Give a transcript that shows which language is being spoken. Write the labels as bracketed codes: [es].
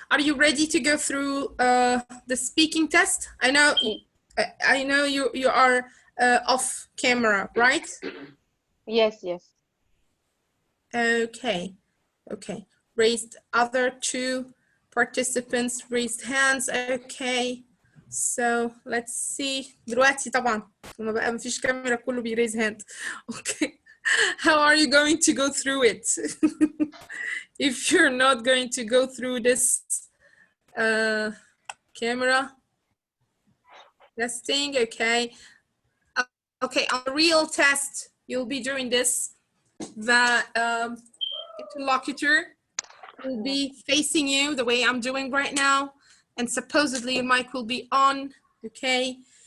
[en] Are you ready to go through the speaking test? I know you are off camera, right? Yes, yes. Okay. Okay. Raised other 2 participants raised hands. Okay. So let's see. [ar] دلوقتي طبعا ما بقى مفيش كاميرا كله بيريز hand. [en] Okay. How are you going to go through it? If you're not going to go through this camera testing, okay. Okay, on the real test, you'll be doing this. The interlocutor will be facing you the way I'm doing right now, and supposedly your mic will be on, okay?